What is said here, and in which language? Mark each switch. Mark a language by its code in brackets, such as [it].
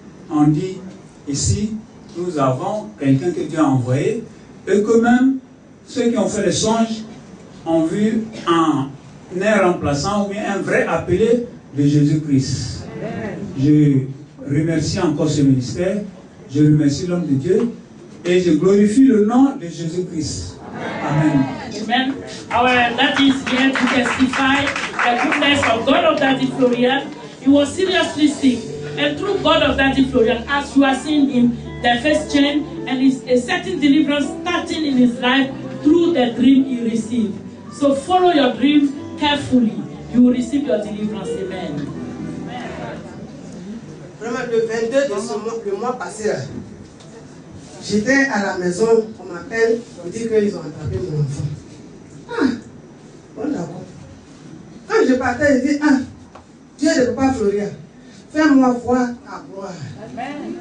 [fr] On dit, ici, nous avons quelqu'un que Dieu a envoyé, et que même ceux qui ont fait les songes ont vu un remplaçant ou bien un vrai appelé de Jésus-Christ. Je remercie encore ce ministère, je remercie l'homme de Dieu et je glorifie le nom de Jésus-Christ. Amen. Amen. [en] Our daddy is here to testify the goodness of God of Daddy Florian. He was seriously sick, and through God of Daddy Florian, as you are seeing him, the first chain and a certain deliverance starting in his life through the dream he received. So follow your dream carefully. You will receive your deliverance. Amen. [fr] Vraiment, le 22 de ce mois, le mois passé, j'étais à la maison, on m'appelle, on dit qu'ils ont attrapé mon enfant. Bon d'accord. Quand je partais, je dis, Dieu de Papa Florian, fais-moi voir ta gloire. Amen.